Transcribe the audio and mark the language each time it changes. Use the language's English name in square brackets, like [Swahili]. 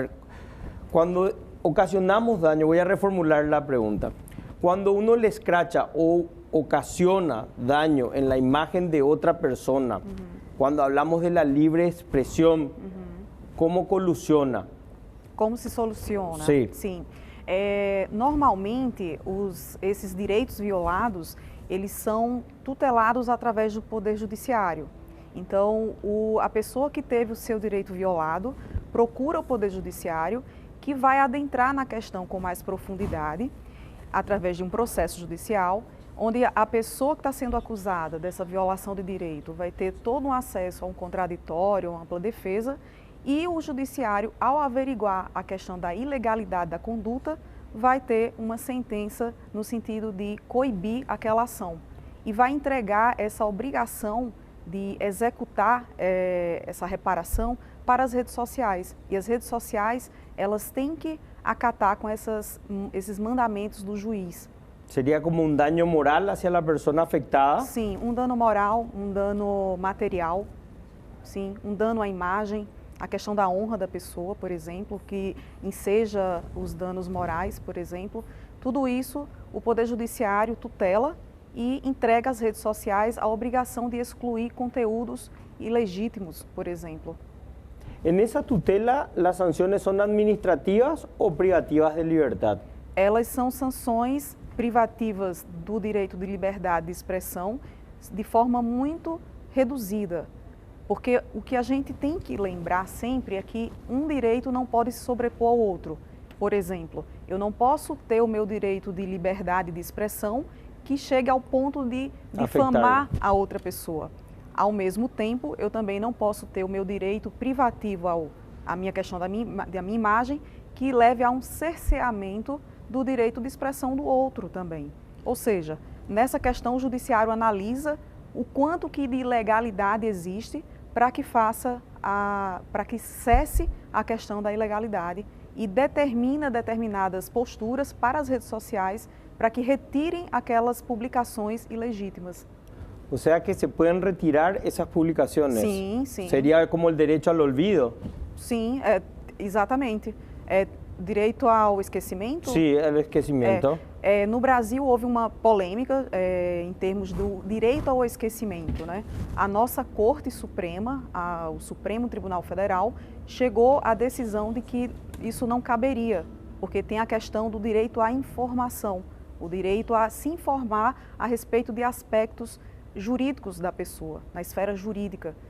[Spanish] A ver, cuando ocasionamos daño, voy a reformular la pregunta. Cuando uno le escracha o ocasiona daño en la imagen de otra persona, cuando hablamos de la libre expresión, ¿cómo colusiona? Como se soluciona? [Portuguese] Sim. Sim. Normalmente, esses direitos violados, eles são tutelados através do Poder Judiciário. Então, a pessoa que teve o seu direito violado procura o Poder Judiciário, que vai adentrar na questão com mais profundidade, através de um processo judicial, onde a pessoa que está sendo acusada dessa violação de direito vai ter todo um acesso a um contraditório, uma ampla defesa, e o Judiciário, ao averiguar a questão da ilegalidade da conduta, vai ter uma sentença no sentido de coibir aquela ação e vai entregar essa obrigação de executar essa reparação para as redes sociais. E as redes sociais, elas têm que acatar com esses mandamentos do juiz. [Spanish] ¿Sería como un daño moral hacia la persona afectada? [Portuguese] Sim, um dano moral, um dano material, sim, um dano à imagem, a questão da honra da pessoa, por exemplo, que enseja os danos morais, por exemplo. Tudo isso o Poder Judiciário tutela e entrega às redes sociais a obrigação de excluir conteúdos ilegítimos, por exemplo. [Spanish] En esa tutela, ¿las sanciones son administrativas o privativas de libertad? [Portuguese] Elas são sanções privativas do direito de liberdade de expressão de forma muito reduzida. Porque o que a gente tem que lembrar sempre é que um direito não pode se sobrepor ao outro. Por exemplo, eu não posso ter o meu direito de liberdade de expressão que chegue ao ponto de difamar a outra pessoa. Ao mesmo tempo, eu também não posso ter o meu direito privativo à minha questão da minha imagem que leve a um cerceamento do direito de expressão do outro também. Ou seja, nessa questão o judiciário analisa o quanto que de ilegalidade existe para que cesse a questão da ilegalidade e determina determinadas posturas para as redes sociais para que retirem aquelas publicações ilegítimas. [Spanish] O sea que se pueden retirar esas publicaciones. [Portuguese] Sim, sim. [Spanish] Sería como el derecho al olvido. [Portuguese] Sim, exatamente. Direito ao esquecimento? Sim, o esquecimento. No Brasil houve uma polêmica em termos do direito ao esquecimento, né? A nossa Corte Suprema, o Supremo Tribunal Federal, chegou à decisão de que isso não caberia, porque tem a questão do direito à informação, o direito a se informar a respeito de aspectos jurídicos da pessoa, na esfera jurídica.